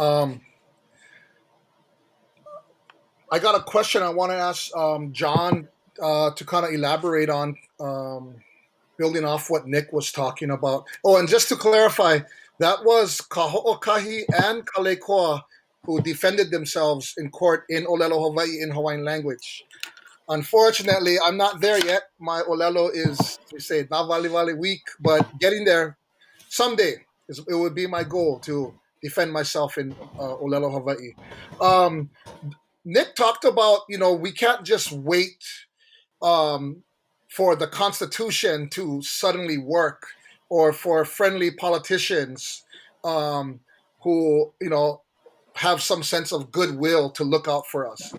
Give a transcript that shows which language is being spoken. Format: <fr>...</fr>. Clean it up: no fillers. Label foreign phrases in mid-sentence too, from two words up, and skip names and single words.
<en>I got a question I want to ask Jon to kind of elaborate on, building off what Nick was talking about. Oh, and just to clarify, that was Kahoʻokahi and Kalekoa who defended themselves in court in Olelo, Hawaii, in Hawaiian language. Unfortunately, I'm not there yet. My Olelo is, we say,</en> <haw>na vali vali</haw> <en>weak, but getting there someday. It would be my goal to defend myself in Olelo, Hawaii. Nick talked about, you know, we can't just wait for the Constitution to suddenly work, or for friendly politicians who, you know, have some sense of goodwill to look out for us.</en>